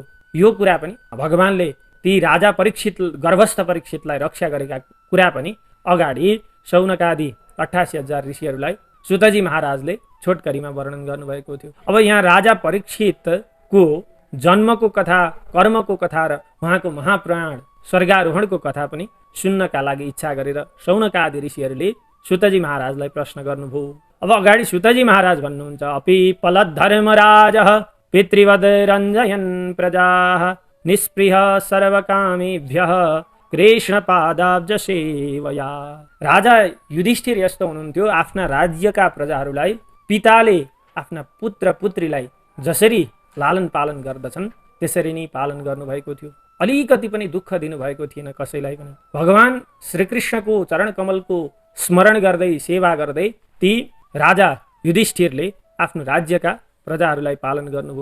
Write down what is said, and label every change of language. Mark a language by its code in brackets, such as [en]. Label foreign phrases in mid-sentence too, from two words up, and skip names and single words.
[ne] यो कुरा पनि भगवानले ती राजा परीक्षित, गर्भस्थ परीक्षितलाई रक्षा गरेका कुरा पनि अगाडि शौनकादि 88,000 ऋषिहरूलाई सुतजी महाराजले छोटकरीमा वर्णन गर्नुभएको थियो। अब यहाँ राजा परीक्षितको जन्मको कथा, कर्मको कथा र उहाँको महापुराण स्वर्गारोहणको कथा पनि सुन्नका लागि इच्छा गरेर शौनकादि ऋषिहरूले सुतजी महाराजलाई प्रश्न गर्नुभयो। अब अगाडि सुतजी महाराज भन्नुहुन्छ, [sa] अपि पलद्धर्मराजः पितृवद रञ्जयन् प्रजाः निस्पृह सर्वकामेभ्यः कृष्णपादाब्ज सेवया। [ne] राजा युधिष्ठिर यस्तो हुनुहुन्थ्यो, आफ्ना राज्यका प्रजाहरूलाई पिताले आफ्ना पुत्र पुत्रीलाई जसरी लालन पालन गर्दछन् त्यसरी नै पालन गर्नुभएको थियो। अलिकति पनि दुःख दिनुभएको थिएन कसैलाई पनि। भगवान श्रीकृष्णको चरण कमलको स्मरण गर्दै, सेवा गर्दै ती राजा युधिष्ठिरले आफ्नो राज्यका प्रजाहरूलाई पालन गर्नुभयो।